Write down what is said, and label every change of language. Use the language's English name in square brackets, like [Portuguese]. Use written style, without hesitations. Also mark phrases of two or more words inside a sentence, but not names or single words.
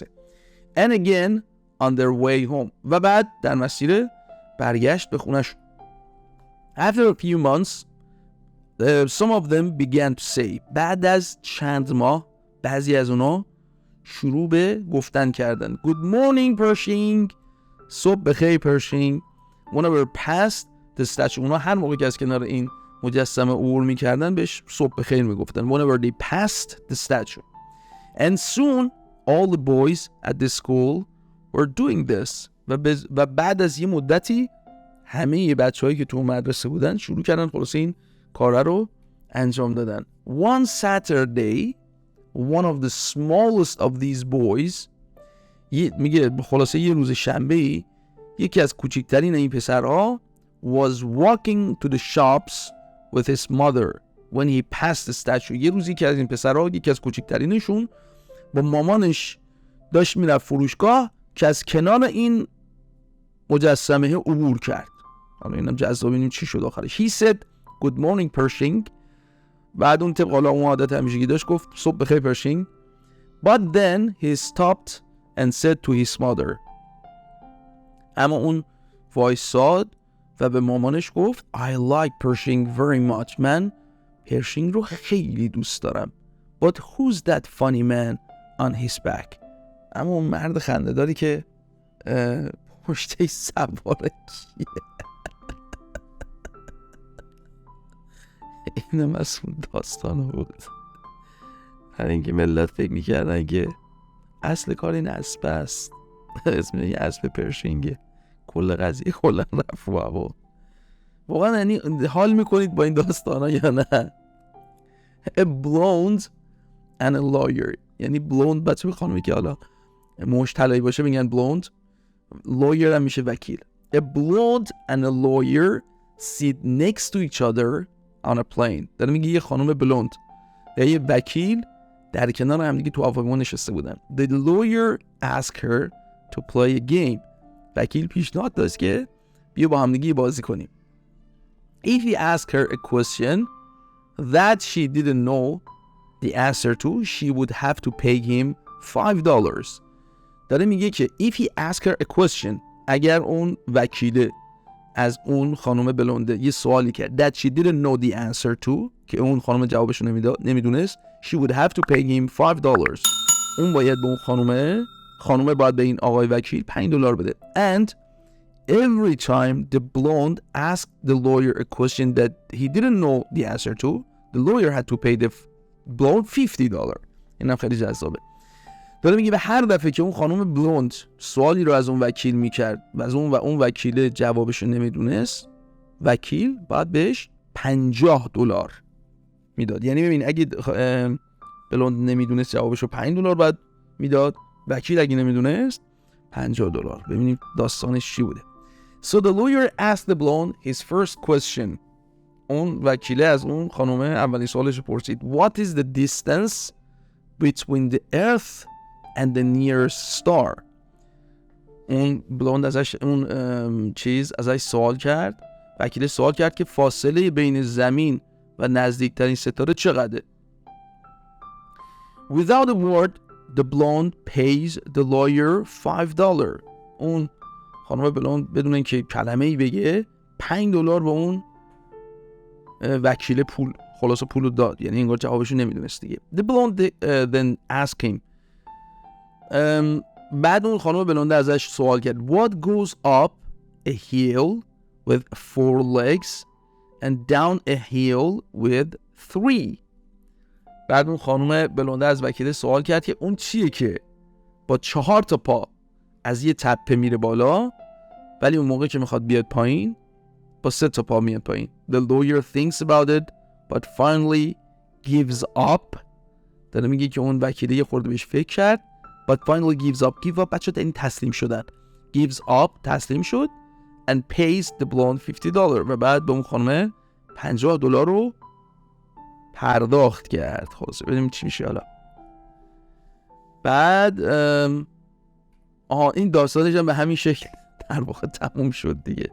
[English] and again on their way home [Persian] و بعد در مسیر برگشت به خونش. [English] after a few months some of them began to say [Persian] بعد از چند ماه بعضی از اونا شروع به گفتن کردن. [English] good morning Pershing [Persian] صبح بخیر [English] Pershing. whenever past the statue [Persian] اونا هر موقع که از کنار این مجسمه عبور میکردن بهش صبح بخیر میگفتن. [English] whenever they passed the statue and soon all the boys at the school were doing this [Persian] و بعد از یه مدتی همه بچه‌هایی که تو مدرسه بودن شروع کردن خلاصه این کار رو انجام دادن. [English] one Saturday one of the smallest of these boys [Persian] میگه خلاصه یه روز شنبه‌ای یکی از کوچکترین این پسرها [English] was walking to the shops with his mother when he passed the statue. [Persian] یه روزی که از این پسرها یکی از کوچکترینشون با مامانش داشت میرفت فروشگاه که از کنار این مجسمه عبور کرد. حالا اینم جذاب ببینیم چی شد آخرش. [English] he said good morning Pershing. [Persian] بعد اون طبق حالا اون عادت همیشگی داشت گفت صبح بخیر Pershing. [English] but then he stopped and said to his mother. [Persian] اما اون وایساد و به مامانش گفت [English] I like Pershing very much. [Persian] من پرشینگ رو خیلی دوست دارم. [English] but who's that funny man on his back. [Persian] اما اون مرد خنده‌داری که پشتش سواره کیه؟ اینم از اون داستان بود. برای اینکه ملت فکر میکردن که اصل کار این اسب است. اسم این اسب پرشینگه. کل قضیه کلا رفت و هوا. واقعا یعنی حال میکنید با این داستان ها یا نه؟ [English] A blonde and a lawyer. [Persian] یعنی blonde بچه به خانومی که حالا موش طلایی باشه میگن blonde. lawyer هم میشه وکیل. [English] A blonde and a lawyer sit next to each other on a plane. [Persian] داره میگه یه خانم بلوند یا یه وکیل در کنار هم دیگه تو هواپیما نشسته بودن. [English] The lawyer asked her to play a game. [Persian] وکیل پیشنهاد داشت که بیا با هم دیگه بازی کنیم. [English] If he asked her a question that she didn't know the answer to, she would have to pay him $5. [Persian] داره میگه که [English] if he asked her a question [Persian] اگر اون وکیل از اون خانم بلونده یه سوالی کرد [English] that she didn't know the answer to [Persian] که اون خانم جوابشو نمیدونست [English] she would have to pay him $5. [Persian] اون باید به اون خانم باید به این آقای وکیل $5 بده. [English] And every time the blonde asked the lawyer a question that he didn't know the answer to, the lawyer had to pay the blonde $50. [Persian] اینم خیلی جذابه. داره میگه به هر دفعه که اون خانم بلوند سوالی رو از اون وکیل میکرد و از اون وکیل جوابش رو نمیدونست وکیل باید بهش $50 میداد. یعنی ببین اگه بلوند نمیدونست جوابش رو $5 باید میداد، وکیل اگه نمیدونست $50. ببینیم داستانش چی بوده. [English] So the lawyer asked the blonde his first question. [Persian] اون وکیله از اون خانم اولین سوالش رو پرسید. [English] What is the distance between the earth and the nearest star. [Persian] این بلوند ازش ازش سوال کرد. وکیل سوال کرد که فاصله بین زمین و نزدیکترین ستاره چقدره. [English] Without a word, the blonde pays the lawyer $5. [Persian] اون خانم بلوند بدون اینکه کلمه‌ای بگه $5 به اون وکیل خلاصه پولو داد. یعنی انگار جوابشو نمیدونست دیگه. [English] The blonde then asked him. [Persian] بعد اون خانم بلونده ازش سوال کرد. [English] What goes up a hill with 4 legs and down a hill with 3. [Persian] بعد اون خانم بلونده از وکیل سوال کرد که اون چیه که با 4 تا پا از یه تپه میره بالا ولی اون موقع که میخواد بیاد پایین با 3 تا پا میاد پایین. [English] The lawyer thinks about it but finally gives up. [Persian] داره میگه که اون وکیل یه خورده بهش فکر کرد [English] but finally gives up. Give up [Persian] بچه یعنی تسلیم شدن. [English] Gives up [Persian] تسلیم شد [English] and pays the blonde $50 [Persian] و بعد به اون خانم $50 رو پرداخت کرد. خلاص ببینیم چی میشه حالا. بعد این داستانش هم به همین شکل در واقع تموم شد دیگه.